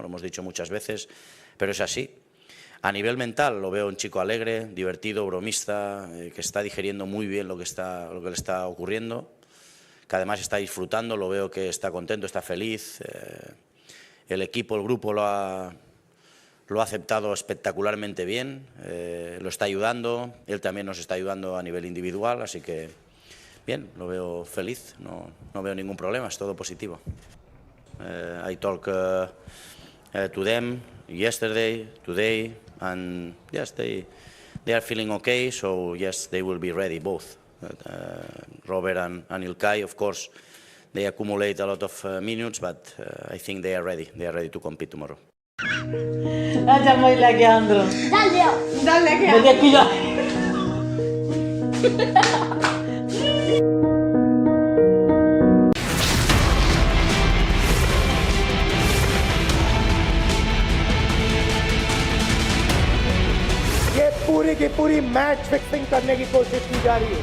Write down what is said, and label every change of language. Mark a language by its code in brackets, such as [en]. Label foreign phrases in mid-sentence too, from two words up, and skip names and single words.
[es] Lo hemos dicho muchas veces, pero es así. A nivel mental lo veo un chico alegre, divertido, bromista, que está digiriendo muy bien lo que le está ocurriendo, que además está disfrutando, lo veo que está contento, está feliz. El equipo, el grupo lo ha aceptado espectacularmente bien, lo está ayudando, él también nos está ayudando a nivel individual, así que bien, lo veo feliz, no veo ningún problema, es todo positivo. [en] I talked to them yesterday, today, and yes, they are feeling okay, so yes, they will be ready, both. Robert and Ilkay, of course, they accumulate a lot of minutes, but I think they are ready to compete tomorrow. [es] Andiamo Alejandro. Dale aquí ya. [hi] ये पूरी की पूरी मैच फिक्सिंग करने की कोशिश की जा रही है।